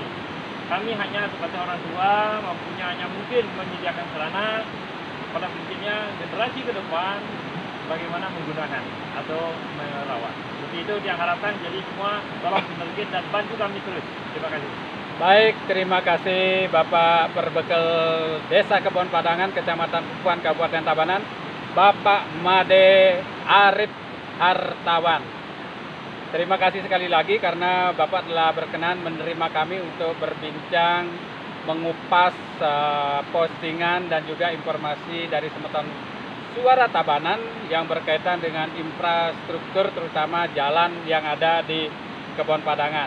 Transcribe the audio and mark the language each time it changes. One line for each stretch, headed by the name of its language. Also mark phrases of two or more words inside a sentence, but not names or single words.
Indonesian: Kami hanya sebagai orang tua mampunya hanya mungkin menyediakan sarana, pada prinsipnya generasi ke depan bagaimana menggunakan atau merawat. Seperti itu yang harapkan. Jadi semua tolong sinergis dan bantu kami terus. Terima kasih. Baik, terima kasih Bapak Perbekal Desa Kebon Padangan, Kecamatan Pupuan, Kabupaten Tabanan, Bapak Made Arif Hartawan. Terima kasih sekali lagi karena Bapak telah berkenan menerima kami untuk berbincang mengupas postingan dan juga informasi dari Semeton Suara Tabanan yang berkaitan dengan infrastruktur terutama jalan yang ada di Kebon Padangan.